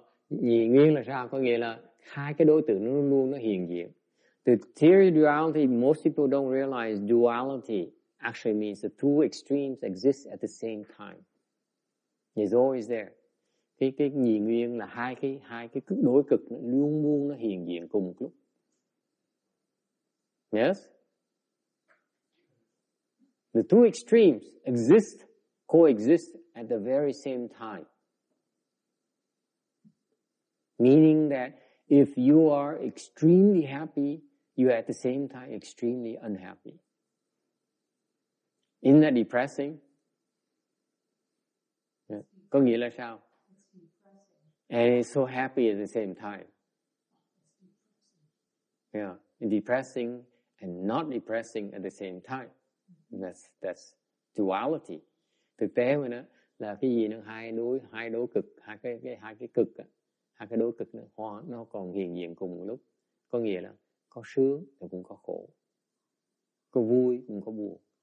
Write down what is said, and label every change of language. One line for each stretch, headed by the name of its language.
Vietnamese: Nhị nguyên là sao? Có nghĩa là hai cái đối tượng nó luôn hiện diện.
English: The theory of duality, most people don't realize duality actually means the two extremes exist at the same time. It's always there.
Vietnamese: Cái nhị nguyên là hai cái đối cực nó luôn nó hiện diện cùng một lúc.
English: Yes? The two extremes coexist at the very same time. Meaning that if you are extremely happy, you are at the same time extremely unhappy. Isn't that depressing? Yeah.
Vietnamese: Có nghĩa là sao?
English: And it's so happy at the same time. Yeah, depressing and not depressing at the same time. That's duality.
Vietnamese: Thực tế mà nó là cái gì nó hai đối cực, hai cái cực, hai cái đối cực nó còn hiện diện cùng một lúc. Có nghĩa là có sướng thì cũng có khổ, có vui cũng có buồn.